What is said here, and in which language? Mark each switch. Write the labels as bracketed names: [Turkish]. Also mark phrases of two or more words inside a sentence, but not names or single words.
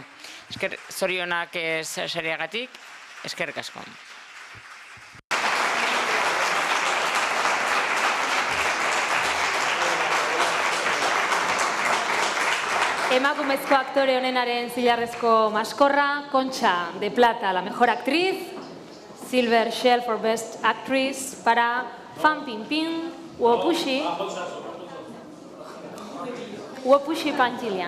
[Basque] Zorionak sariagatik, eskerrik asko. Emakumezko aktore honenaren zilarrezko maskorra, [Spanish] Concha de Plata, la mejor actriz, [English] Silver Shell for Best Actress para Fan Bingbing, Wopushi Pantilian.